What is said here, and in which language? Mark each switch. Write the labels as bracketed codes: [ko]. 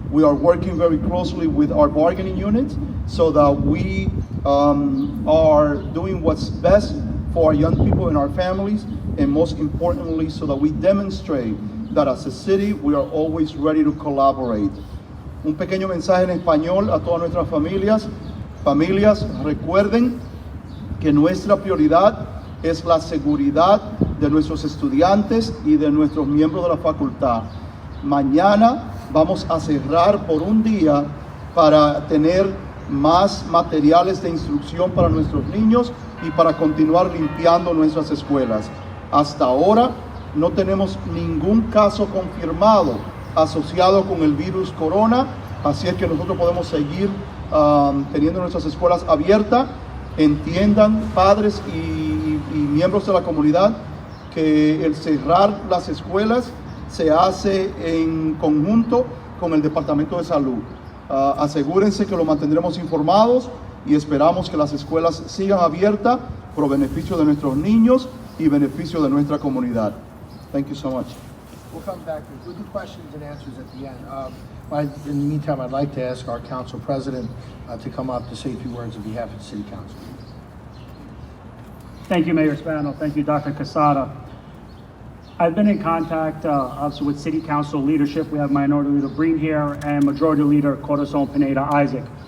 [en] We are working very closely with our bargaining units so that we are doing what's best for our young people and our families, and most importantly, so that we demonstrate that as a city, we are always ready to collaborate. [es] Un pequeño mensaje en español a todas nuestras familias. Familias, recuerden que nuestra prioridad es la seguridad de nuestros estudiantes y de nuestros miembros de la facultad. Mañana vamos a cerrar por un día para tener más materiales de instrucción para nuestros niños y para continuar limpiando nuestras escuelas. Hasta ahora no tenemos ningún caso confirmado asociado con el virus corona, así es que nosotros podemos seguir teniendo nuestras escuelas abiertas. Entiendan, padres y miembros de la comunidad, que el cerrar las escuelas se hace en conjunto con el Departamento de Salud. Asegúrense que lo mantendremos informados y esperamos que las escuelas sigan abiertas por beneficio de nuestros niños y beneficio de nuestra comunidad. [en] Thank you so much. We'll come back. We'll do questions and answers at the end. In the meantime, I'd like to ask our council president to come up to say a few words on behalf of the city council. Thank you, Mayor Spano. Thank you, Dr. Quezada. I've been in contact, obviously, with City Council leadership. We have Minority Leader Breen here and Majority Leader Corazon Pineda Isaac.